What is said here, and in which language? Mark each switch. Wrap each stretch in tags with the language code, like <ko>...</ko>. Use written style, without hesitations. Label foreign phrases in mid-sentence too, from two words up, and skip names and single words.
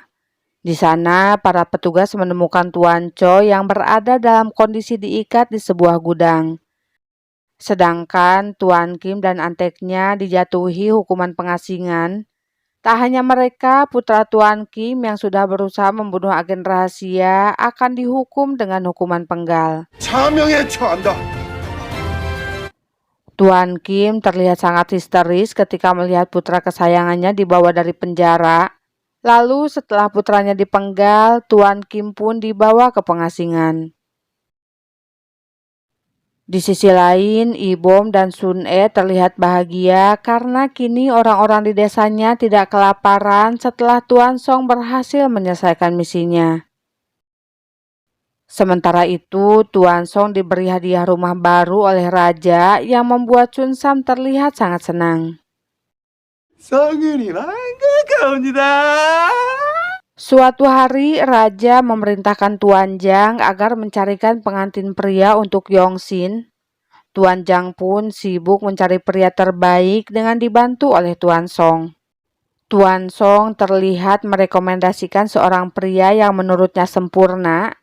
<id>Di sana, para petugas menemukan Tuan Choi yang berada dalam kondisi diikat di sebuah gudang. Sedangkan Tuan Kim dan anteknya dijatuhi hukuman pengasingan. Tak hanya mereka, putra Tuan Kim yang sudah berusaha membunuh agen rahasia akan dihukum dengan hukuman penggal.</id> <ko>사명에 처한다.</ko> <id>Tuan Kim terlihat sangat histeris ketika melihat putra kesayangannya dibawa dari penjara. Lalu setelah putranya dipenggal, Tuan Kim pun dibawa ke pengasingan. Di sisi lain, Ibom dan Sun E terlihat bahagia karena kini orang-orang di desanya tidak kelaparan setelah Tuan Song berhasil menyelesaikan misinya. Sementara itu, Tuan Song diberi hadiah rumah baru oleh raja yang membuat Chun Sam terlihat sangat senang.</id> <ko>성은이랑 가까웁니다.</ko> <id>Suatu hari, raja memerintahkan Tuan Jang agar mencarikan pengantin pria untuk Yongsin. Tuan Jang pun sibuk mencari pria terbaik dengan dibantu oleh Tuan Song. Tuan Song terlihat merekomendasikan seorang pria yang menurutnya sempurna.</id>